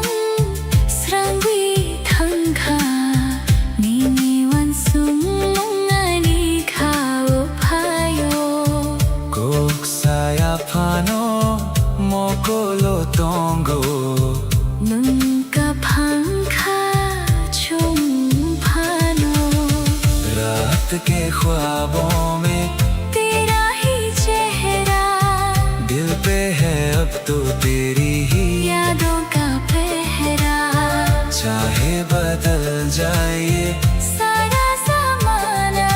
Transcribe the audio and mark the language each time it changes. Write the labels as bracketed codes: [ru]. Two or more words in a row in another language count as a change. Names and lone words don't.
[trp] srangwi thangkha nini wan sumong ani khao phayo Kok saya phano mokolo tongo nunka phangkha chum phano। [hi] रात के ख्वाबों में तेरा ही चेहरा दिल पे है अब तो तेरी ही यादों का पहरा। चाहे बदल जाए सारा ज़माना